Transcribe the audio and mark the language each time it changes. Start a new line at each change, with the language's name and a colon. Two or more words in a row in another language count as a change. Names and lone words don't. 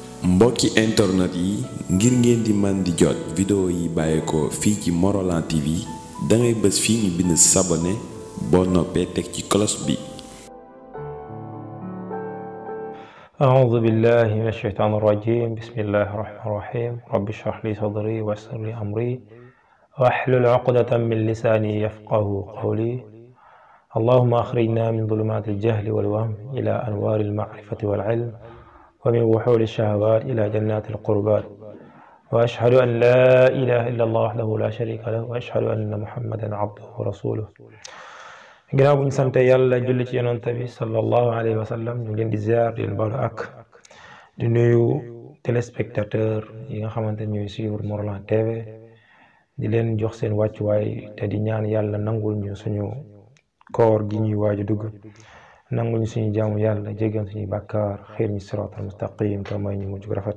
Wolof: mbokki internet yi ngir ngeen di man di jot vidéo yi bàyyeekoo fii ci Morolan TV dangay bës fii ñu bind s'abonné boo noppee teg ci cloche bi.
Arabic: أعوذ بالله من الشيطان الرجيم بسم الله الرحمن الرحيم رب اشرح لي صدري ويسر لي أمري واحلل عقدة من لساني يفقه قولي اللهم أخرجنا من ظلمات الجهل والوهم إلى أنوار المعرفة والعلم ومن وحول الشهوات إلى جنات القربات وأشهد أن لا إله إلا الله وحده لا شريك له وأشهد أن محمدا عبده ورسوله.
Wolof: ginnaaw bu ñu sante yàlla julli ci yonent bi
Arabic: صلى الله عليه وسلم
Wolof: ñu leen di ziar di leen baalu ak di nuyu téléspectateur yi nga xamante ne ñooy suivre Morolan TV di leen jox seen wàccuwaay te di ñaan yàlla nangul ñu suñu koor gi ñuy waaju dugg nangul ñu suñu jaamu yàlla jéggal suñuy bàkkaar xiir ñu siraatal mustaqim te may ñu mujj rafet.